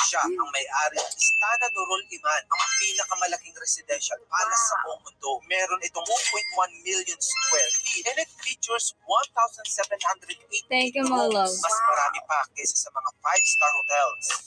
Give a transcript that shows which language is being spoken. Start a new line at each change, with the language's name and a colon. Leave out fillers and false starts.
Filipino: Siya ang may-ari ng Istana Nurul Iman, ang pinakamalaking residential palace sa buong mundo. Meron itong
English: 2.1 million square feet and it features 1,780 Thank you, my love.
Filipino: Mas marami pa kaysa sa mga 5-star hotels.